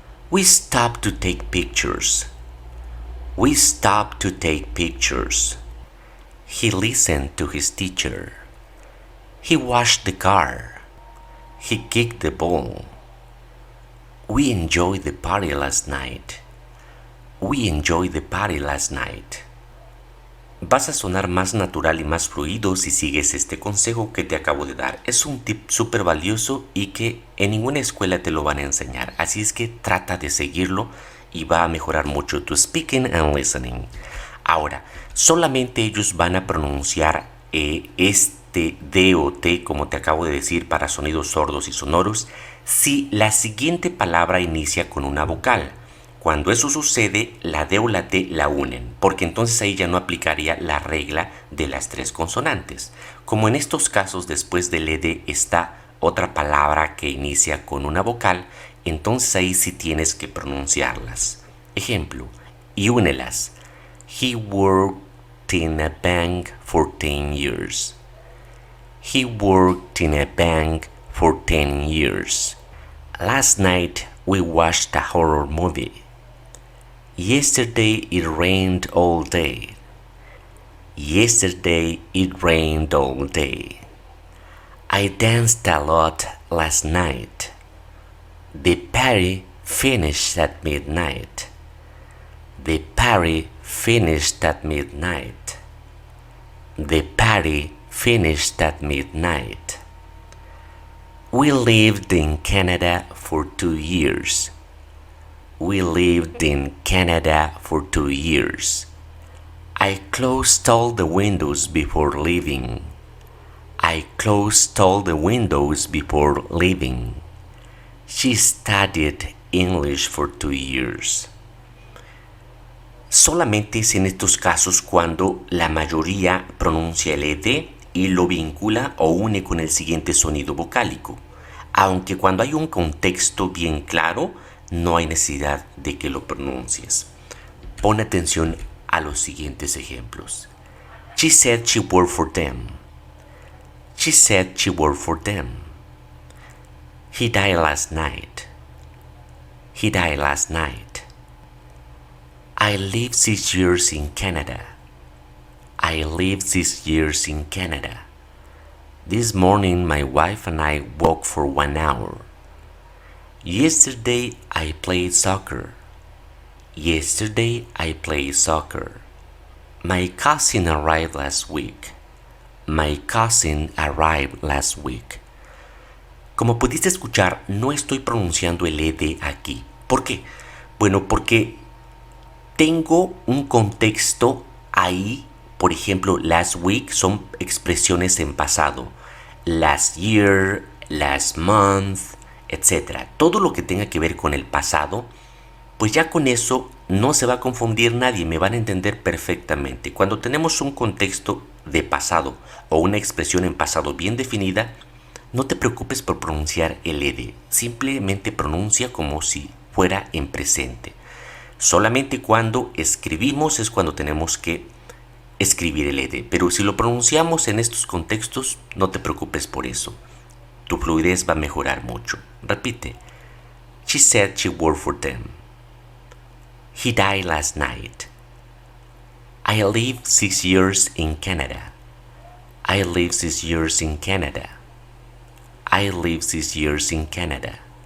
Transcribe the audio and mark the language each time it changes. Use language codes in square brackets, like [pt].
[en] We stopped to take pictures. We stopped to take pictures. He listened to his teacher. He washed the car. He kicked the ball. We enjoyed the party last night. We enjoyed the party last night. [es] Vas a sonar más natural y más fluido si sigues este consejo que te acabo de dar. Es un tip súper valioso y que en ninguna escuela te lo van a enseñar. Así es que trata de seguirlo y va a mejorar mucho tu [en] speaking and listening. [es] Ahora, solamente ellos van a pronunciar este D o T, como te acabo de decir, para sonidos sordos y sonoros, si la siguiente palabra inicia con una vocal. Cuando eso sucede, la D o la T la unen, porque entonces ahí ya no aplicaría la regla de las 3 consonantes. Como en estos casos después del ed está otra palabra que inicia con una vocal, entonces ahí sí tienes que pronunciarlas. Ejemplo, y únelas. [en] He worked worked in a bank for 10 years. He worked in a bank for 10 years. Last night we watched a horror movie. Yesterday it rained all day. Yesterday it rained all day. I danced a lot last night. The party finished at midnight. The party finished at midnight. The party finished at midnight. We lived in Canada for 2 years. We lived in Canada for 2 years. I closed all the windows before leaving. I closed all the windows before leaving. She studied English for 2 years. [es] Solamente es en estos casos cuando la mayoría pronuncia el ed y lo vincula o une con el siguiente sonido vocálico. Aunque cuando hay un contexto bien claro, no hay necesidad de que lo pronuncies. Pon atención a los siguientes ejemplos. [en] She said she worked for them. She said she worked for them. He died last night. He died last night. I lived 6 years in Canada. I lived 6 years in Canada. This morning my wife and I walked for 1 hour. Yesterday I played soccer. Yesterday I played soccer. My cousin arrived last week. My cousin arrived last week. [es] Como pudiste escuchar, no estoy pronunciando el ed aquí. ¿Por qué? Bueno, porque tengo un contexto ahí. Por ejemplo, [en] last week [es] son expresiones en pasado. [en] Last year, last month, etc. [es] Todo lo que tenga que ver con el pasado, pues ya con eso no se va a confundir nadie, me van a entender perfectamente. Cuando tenemos un contexto de pasado o una expresión en pasado bien definida, no te preocupes por pronunciar el ed. Simplemente pronuncia como si fuera en presente. Solamente cuando escribimos es cuando tenemos que escribir el ed. Pero si lo pronunciamos en estos contextos, no te preocupes por eso. Tu fluidez va a mejorar mucho. Repite. [en] She said she worked for them. He died last night. I lived 6 years in Canada. I lived 6 years in Canada. I lived 6 years in Canada.